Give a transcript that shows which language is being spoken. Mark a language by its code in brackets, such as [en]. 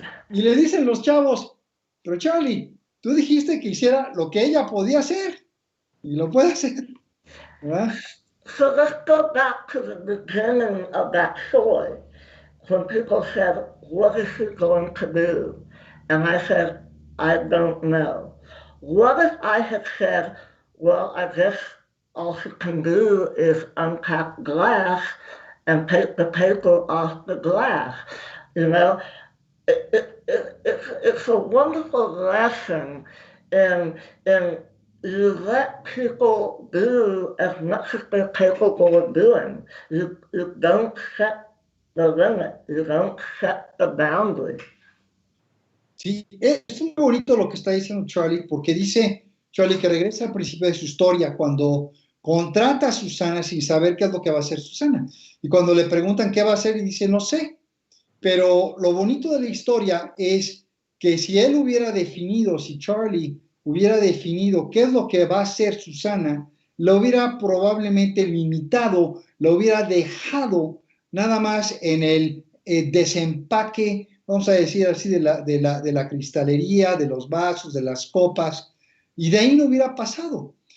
[es] Y le dicen los chavos, pero Charly, tú dijiste que hiciera lo que ella podía hacer, y lo puede hacer, ¿verdad? [en] So let's go back to the beginning of that story. When people said, what is she going to do? And I said, I don't know. What if I had said, well, I guess all she can do is unpack glass and take the paper off the glass? You know, it's a wonderful lesson in you let people do as much as they're capable of doing. You don't set the limit. You don't set the boundary. [es] Sí, es muy bonito lo que está diciendo Charly, porque dice Charly que regresa al principio de su historia cuando contrata a Susana sin saber qué es lo que va a hacer Susana. Y cuando le preguntan qué va a hacer, y dice, no sé. Pero lo bonito de la historia es que si él hubiera definido, si Charly hubiera definido qué es lo que va a hacer Susana, lo hubiera probablemente limitado, lo hubiera dejado nada más en el desempaque, vamos a decir así, de la cristalería, de los vasos, de las copas, y de ahí no hubiera pasado.